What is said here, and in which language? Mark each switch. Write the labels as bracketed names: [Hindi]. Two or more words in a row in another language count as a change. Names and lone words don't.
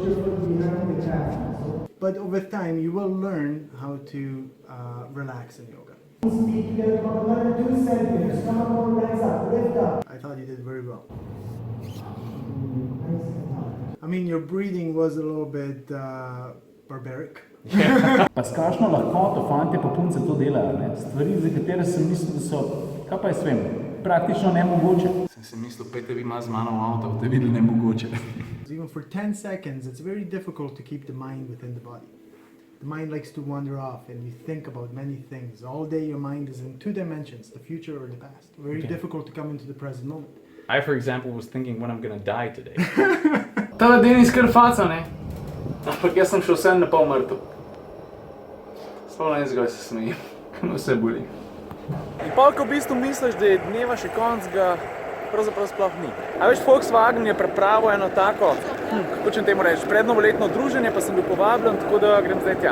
[English] But over time, you will learn how to relax in yoga. I thought you did very well. I mean, your breathing was a little bit barbaric. [Slovenian] Pa s kakšno lahkoto fantje pa punce to delajo, ne? Stvari, za katere sem mislil, da so, kaj pa jaz vem, praktično nemogoče. Sem si mislil, pejte vi malo z mano v avto, boste videli nemogoče. [English] Even for 10 seconds, it's very difficult to keep the mind within the body. The mind likes to wander off and you think about many things. All day your mind is in 2 dimensions, the future or the past. Very difficult to come into the present moment. I, for example, was thinking when I'm gonna die today. [Slovenian] Tale Denis kar faca, ne? Ampak jaz sem še vse na pol mrtev. Sploh ne zgoj se smejim, kaj me vse boli. In pol, ko v bistvu misliš, da je dneva še konc, ga pravzaprav sploh ni. A veš, Volkswagen je pripravil eno tako, kako čem temu reči, prednovoletno druženje, pa sem bil povabljen, tako da grem zdaj tja.